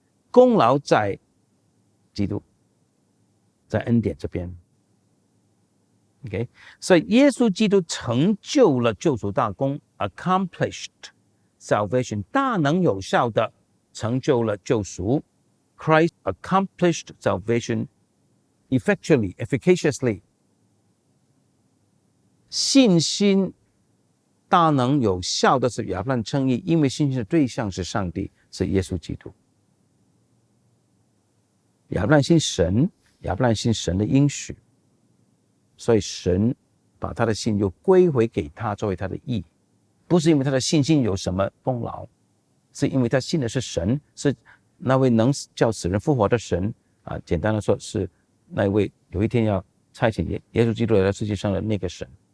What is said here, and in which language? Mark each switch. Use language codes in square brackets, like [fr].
[zh] 功劳在基督，在恩典这边。 [en] Okay? [zh] 所以耶稣基督成就了救赎大功 [en] accomplished salvation， [zh] 大能有效的成就了救赎。 [en] Christ accomplished salvation effectually, efficaciously。 [zh] 信心大能有效的是亚伯兰称义，因为信心的对象是上帝，是耶稣基督。亚伯兰信神，亚伯兰信神的应许，所以神把他的信又归回给他作为他的义，不是因为他的信心有什么功劳，是因为他信的是神，是那位能叫死人复活的神简单的说，是那位有一天要差遣耶稣基督来到世界上的那个神。